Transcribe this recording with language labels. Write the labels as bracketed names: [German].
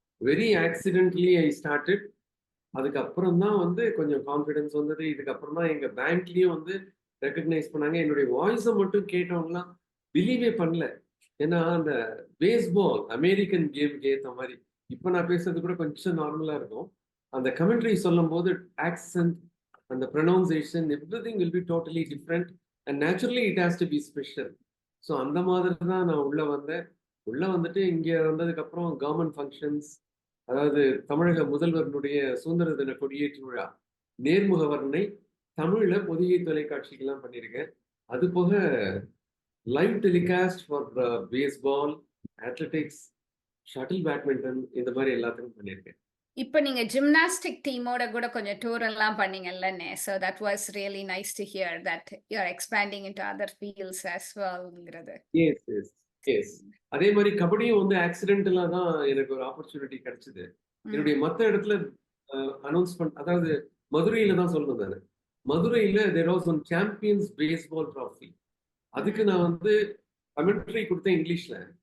[English] Very accidentally I started. [Tamil] அதுக்கப்புறம் தான் வந்து கொஞ்சம் கான்ஃபிடன்ஸ் வந்தது. இதுக்கப்புறம் தான் எங்க பேங்க்லயும் வந்து ரெக்கக்னைஸ் பண்ணாங்க. என்னுடைய வாய்ஸை மட்டும் கேட்டவங்கலாம் பிலீவே பண்ணல, ஏன்னா அந்த பேஸ்பால் அமெரிக்கன் கேமுக்கு ஏற்ற மாதிரி இப்போ நான் பேசுறது கூட கொஞ்சம் நார்மலா இருக்கும். அந்த கமெண்ட்ரி சொல்லும் போது [English] accent and the pronunciation, everything will be totally different and naturally it has to be special. [Tamil] So அந்த மாதிரி தான் நான் உள்ள வந்தேன். உள்ள வந்துட்டு இங்கே வந்ததுக்கு அப்புறம் கவர்மெண்ட் ஃபங்க்ஷன்ஸ், அதாவது தமிழக முதல்வர்களுடைய சுதந்திர தின கொடியேற்று விழா நேர்முக வர்ணனை தமிழ்ல பொதிகை தொலைக்காட்சிக்கெல்லாம் பண்ணியிருக்கேன். அது போக live telecast for baseball, athletics, shuttle badminton, இந்த மாதிரி எல்லாத்துக்கும் பண்ணியிருக்கேன். இப்போ நீங்க ஜிம்னாஸ்டிக் டீமோட கூட கொஞ்சம் டூர் எல்லாம் பண்ணீங்கல்லனே, [English] so that was really nice to hear that you are expanding into other fields as well-ங்கிறது. Yes yes yes. [Tamil] அதே மாதிரி கபடியும் வந்து ஆக்சிடென்டலா தான் எனக்கு ஒரு ஆப்பர்ச்சுனிட்டி கிடைச்சது. என்னுடைய மற்ற இடத்துல அனௌன்ஸ்மெண்ட், அதாவது மதுரையில தான் சொல்லணும் நான். மதுரையில [English] there was one [Tamil] champions baseball trophy. அதுக்கு நான் வந்து கமெண்ட்ரி கொடுத்தேன் இங்கிலீஷ்ல.